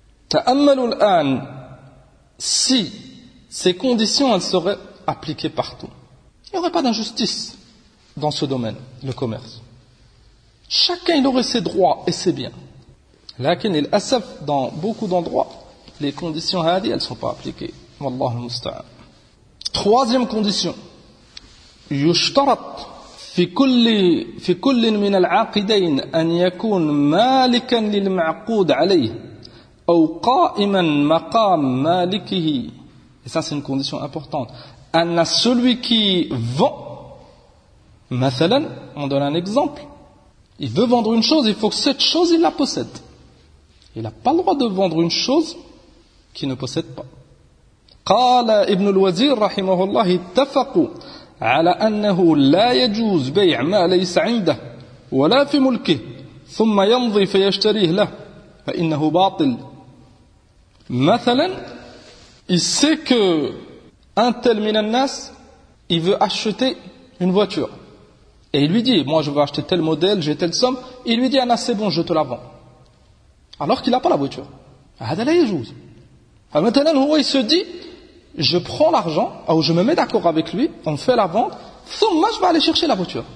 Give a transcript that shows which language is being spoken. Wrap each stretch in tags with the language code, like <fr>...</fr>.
<ar>تَأَمَّلُوا الْآنَ,</ar> <fr>si ces conditions elles seraient appliquées partout, il n'y aurait pas d'injustice dans ce domaine, le commerce. Chacun il aurait ses droits et ses biens.</fr> <ar>Lakin il asaf,</ar> <fr>dans beaucoup d'endroits, les conditions hadi, elles ne sont pas appliquées. Wallahu musta'an. Troisième condition.</fr> <ar>يشترط في كل من العاقدين أن يكون مالكا للمعقود عليه أو قائما مقام مالكه.</ar> <fr>Et ça c'est une condition importante. أن celui qui vend, مثلا, on donne un exemple. Il veut vendre une chose, il faut que cette chose, il la possède. Il n'a pas le droit de vendre une chose qu'il ne possède pas.</fr> <ar>قال ابن الوزير رحمه الله اتفقوا على أنه لا يجوز بيع ما ليس عنده ولا في ملكه ثم يمضي فيشتريه له فإنه باطل.</ar> <fr>مثلا, il sait que un tel</fr> <ar>من الناس,</ar> <fr>il veut acheter une voiture. Et il lui dit, moi je veux acheter tel modèle, j'ai telle somme. Il lui dit, Anna, c'est bon, je te la vends. Alors qu'il n'a pas la voiture. Maintenant, il se dit, je prends l'argent, ou je me mets d'accord avec lui, on fait la vente, moi je vais aller chercher la voiture.</fr>